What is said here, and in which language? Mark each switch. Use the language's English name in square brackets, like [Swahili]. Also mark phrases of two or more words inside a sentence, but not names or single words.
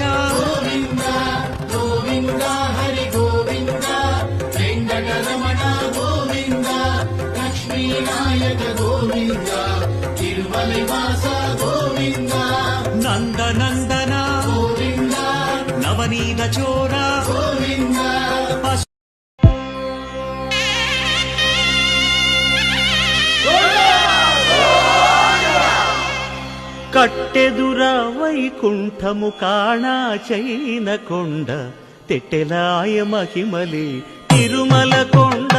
[Sanskrit] गोविंद गोविंद हरि गोविंद वेंकटरमण गोविंद लक्ष्मीनायक गोविंद तिरुमलवास गोविंद नंदनंदन गोविंद नवनीत चोर गोविंद [Telugu] కట్టెదుర వైకుంఠము కాణా చైన కొండ తెట్టెలాయ మహిమలే తిరుమల కొండ